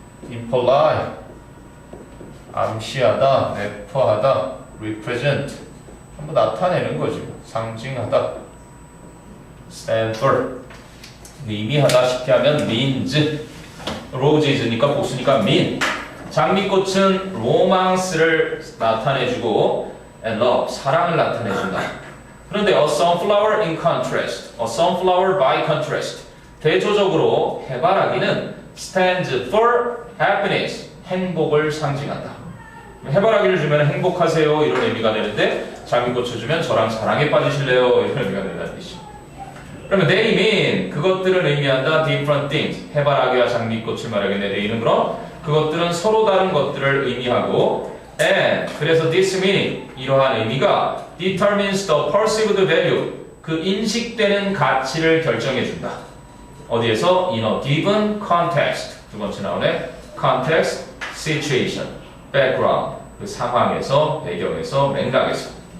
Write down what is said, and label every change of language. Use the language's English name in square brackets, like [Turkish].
[Korean] imply 암시하다, 내포하다, represent 한번 나타내는 거지. 상징하다. stand for 의미하다 쉽게 하면 means roses니까 복수니까 mean 장미꽃은 로망스를 나타내주고 [English] and love [Korean] 사랑을 나타내준다. 그런데 [English] a sunflower in contrast, a sunflower by contrast [Korean] 대조적으로 해바라기는 [English] stands for happiness [Korean] 행복을 상징한다. 해바라기를 주면 행복하세요 이런 의미가 되는데 장미꽃을 주면 저랑 사랑에 빠지실래요 이런 의미가 된다는 뜻이. 그러면 they mean 그것들을 의미한다 different things 해바라기와 장미꽃을 말하겠네. they는 그럼 그것들은 서로 다른 것들을 의미하고 and 그래서 [English] this meaning [Korean] 이러한 의미가 [English] determines the perceived value [Korean] 그 인식되는 가치를 결정해준다. 어디에서? [English] in a given context [Korean] 두 번째 나오네. context, situation, background 그 상황에서, 배경에서, 맥락에서.